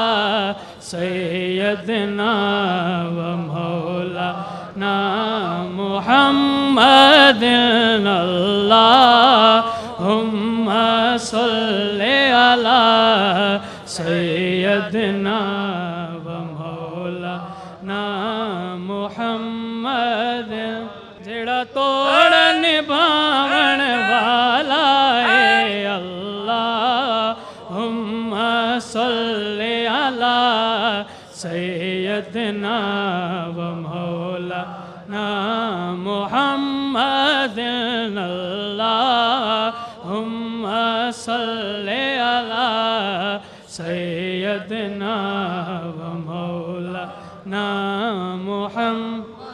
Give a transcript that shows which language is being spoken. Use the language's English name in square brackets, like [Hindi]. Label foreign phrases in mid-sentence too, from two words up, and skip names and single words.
[Arabic] سيدنا ومولانا محمد اللهم صل على سيدنا ومولانا محمد [Punjabi] ਜਿਹੜਾ ਤੋੜ ਨਿਭਾਵਣ ਵਾਲਾ ਹੈ [Arabic] اللهم صل على سيدنا ومولانا محمد اللهم صل على سيدنا ومولانا محمد